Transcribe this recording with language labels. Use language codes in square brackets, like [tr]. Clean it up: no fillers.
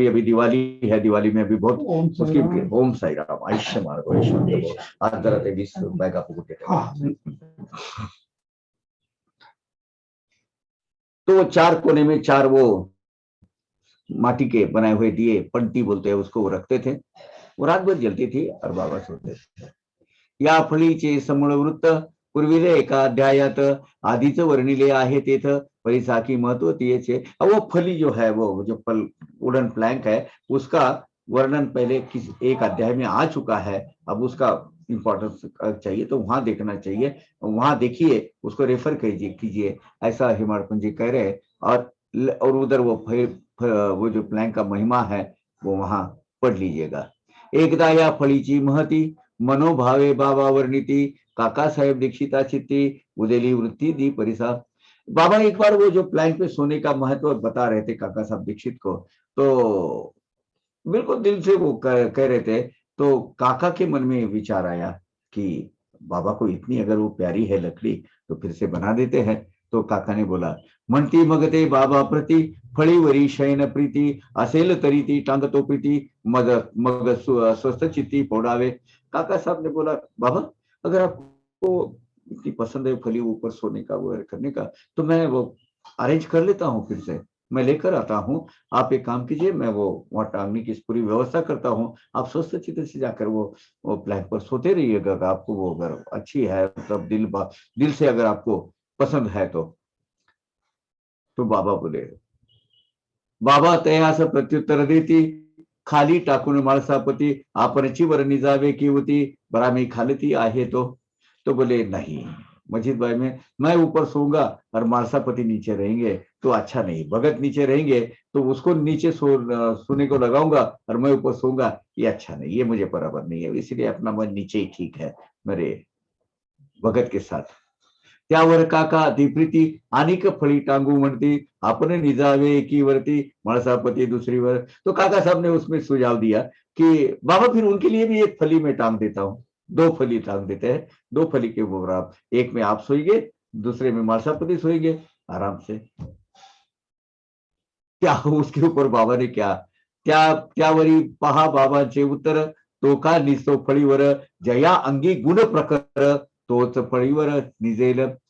[hi] अभी अभी दिवाली है, दिवाली में भी बहुत उसकी ओम साई राम आयुष्य मार्ग आदर बैगा तो चार कोने में चार वो माटी के बनाए हुए दिए, पंटी बोलते हैं उसको, वो रखते थे। वो रात भर जलती थी और बाबा सोते थे। [mr] या फळीचे समूळ वृत्त पूर्वीले एका अध्यायात आधीच वर्णिले आहे तेथ परिसाखी महत्व तियेचे। [hi] वो फली जो है, वो जो फल वुडन प्लैंक है, उसका वर्णन पहले एक अध्याय में आ चुका है। अब उसका इंपॉर्टेंस चाहिए तो वहां देखना चाहिए, वहां देखिए, उसको रेफर कीजिए, ऐसा हिमाड़पन जी कह रहे हैं। और उधर वो जो प्लैंक का महिमा है वो वहां पढ़ लीजिएगा। [mr] एकदा या फळीची महती मनोभावे बाबा वर्णिती, काका साहेब दीक्षिता चित्ती उदेली वृत्ति दी परिसा। [hi] बाबा एक बार वो जो प्लैंक पे सोने का महत्व बता रहे थे काका साहब दीक्षित को, तो बिल्कुल दिल से वो कह रहे थे। तो काका के मन में विचार आया कि बाबा को इतनी अगर वो प्यारी है लकड़ी, तो फिर से बना देते हैं। तो काका ने बोला, [mr] म्हणती मगते बाबा प्रति फळीवरी शयन प्रीती, असेल तरी ती टांगतो प्रीती, मग स्वस्थ चित्ती पोडावे। [hi] काका साहब ने बोला, बाबा अगर आपको इतनी पसंद है फली ऊपर सोने का वो करने का, तो मैं वो अरेंज कर लेता हूँ, फिर से मैं लेकर आता हूँ। आप एक काम कीजिए, मैं वो वहां टांगने की पूरी व्यवस्था करता हूँ। आप स्वस्थ चित्त से जाकर वो प्लैंक पर सोते रहिएगा। आपको वो अगर अच्छी है, मतलब दिल से अगर आपको पसंद है तो बाबा बोले, [mr] बाबा तयास प्रत्युत्तर देती, खाली टाकून माळसापती, आपणची वर्णी जावे की होती, बरा मी खालती आहे [hi] तो बोले नहीं मजीद भाई, मैं ऊपर सोऊंगा और मालसापति नीचे रहेंगे तो अच्छा नहीं, भगत नीचे रहेंगे तो उसको नीचे सोने को लगाऊंगा और मैं ऊपर सोऊंगा, ये अच्छा नहीं, ये मुझे बराबर नहीं है। इसलिए अपना मन नीचे ही ठीक है मेरे भगत के साथ। [mr] त्यावर काका अतिप्रीती अनेक फळी टांगू म्हणती, आपण निजावे एकीवरती माळसापति दूसरीवर। [hi] तो काका साहब ने उसमें सुझाव दिया कि बाबा फिर उनके लिए भी एक फली में टांग देता हूँ, दो फली टांग देते हैं, दो फली के ऊपर आप, एक में आप सोएंगे, दूसरे में मालसापति सोएंगे आराम से। क्या उसके ऊपर बाबा ने क्या, [mr] त्यावरी पहा बाबांचे उत्तर, तो का निसतो फळीवर, जया अंगी गुण प्रकर, तोच फळीवर निजेल।